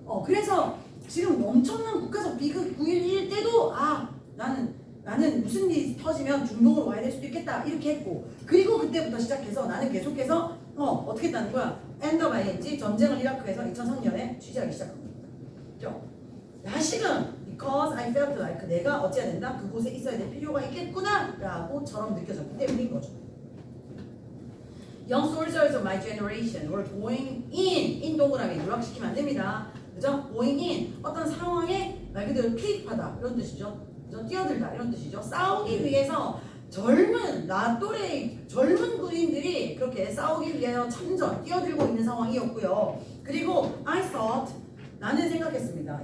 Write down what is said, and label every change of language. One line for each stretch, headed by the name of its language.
Korean: 그래서 지금 엄청난 국가적 비극 9.11 때도 나는 무슨 일이 터지면 중동으로 와야 될 수도 있겠다 이렇게 했고, 그리고 그때부터 시작해서 나는 계속해서 어떻게 했다는 거야? end of ing 전쟁을 이라크에서 2003년에 취재하기 시작한 겁니다. 그죠? 다시금
English: because I felt like
Korean: 내가 어찌해야 된다? 그곳에 있어야 될 필요가 있겠구나 라고처럼 느껴졌기 때문인 거죠.
English: Young soldiers of my generation were going in
Korean: 동그라미 누락시키면 안 됩니다. 그죠? going in 어떤 상황에 말 그대로 투입하다 이런 뜻이죠. 그죠? 뛰어들다 이런 뜻이죠. 싸우기 위해서 젊은 나 또래 젊은 군인들이 그렇게 싸우기 위해서 참전 뛰어들고 있는 상황이었고요. 그리고
English: I thought
Korean: 나는 생각했습니다.